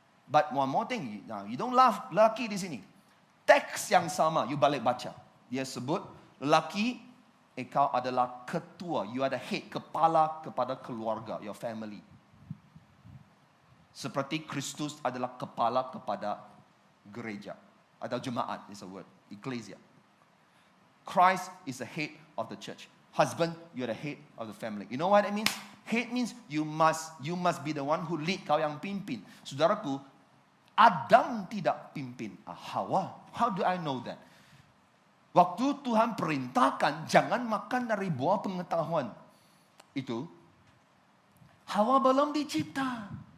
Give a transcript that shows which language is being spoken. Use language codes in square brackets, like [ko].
[ms] But one more thing, you don't love lelaki di sini. Teks yang sama, you balik baca. Dia sebut, lelaki, engkau adalah ketua. [en] You are the head, kepala kepada keluarga, your family. [ms] Seperti Kristus adalah kepala kepada gereja. [en] Atau jemaat is a word, ecclesia. Christ is the head of the church. Husband, you are the head of the family. You know what it means? Head means you must be the one who lead, kau yang pimpin. [ms] Saudaraku, Adam tidak pimpin Hawa. How do I know that? Waktu Tuhan perintahkan jangan makan dari buah pengetahuan itu, Hawa belum dicipta.